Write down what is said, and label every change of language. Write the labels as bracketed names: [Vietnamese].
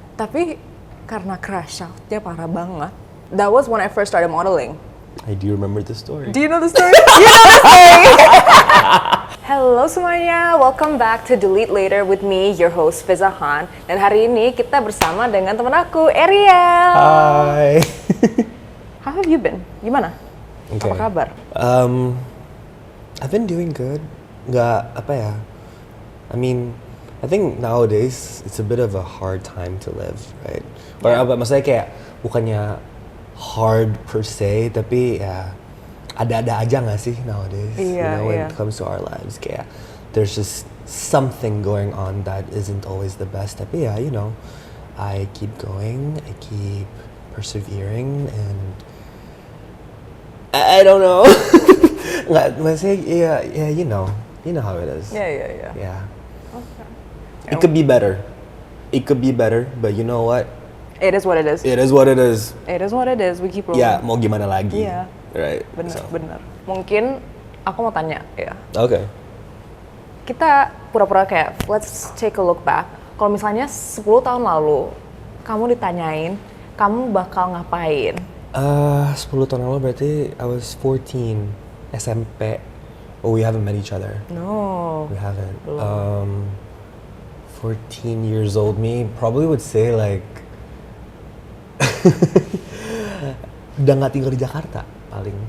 [Indonesian] Tapi karena crash outnya parah banget, [English] that was when I first started modeling. I do remember the story. Do you know the story? You know the story! Hello [Indonesian] semuanya, [English] welcome back to Delete Later with me, your host Fiza Han. [Indonesian] Dan hari ini kita bersama dengan teman aku, Ariel. [English] Hi. How have you been? [Indonesian] Gimana? [English] Okay. [Indonesian] Apa kabar? [English] I've been doing good. [Indonesian] Nggak apa ya? [English] I mean, I think nowadays it's a bit of a hard time to live, right? Or [Indonesian] apa? Maksudnya kayak bukannya [English] hard per se, [Indonesian] tapi ya ada-ada aja nggak sih [English] nowadays? When it comes to our lives, [Indonesian] kayak [English] there's just something going on that isn't always the best. [Indonesian] Tapi ya, [English] I keep going, I keep persevering, and I don't know. [Indonesian] Nggak, maksudnya [English] you know how it is. Yeah. Okay. It could be better, but you know what? It is what it is. It is what it is. It is what it is. We keep rolling. [Indonesian] Ya, mau gimana lagi? Iya. [English] Right. [Indonesian] Bener. Mungkin aku mau tanya ya. [English] Okay. [Indonesian] Kita pura-pura kayak, [English] let's take a look back. [Indonesian] Kalau misalnya 10 tahun lalu, kamu ditanyain, kamu bakal ngapain? 10 tahun lalu berarti [English] I was [Indonesian] 14, SMP. [English] Oh, we haven't met each other. No. We haven't. [Indonesian] Belum. [English] 14 years old me probably would say like [Indonesian] udah nggak tinggal di Jakarta paling.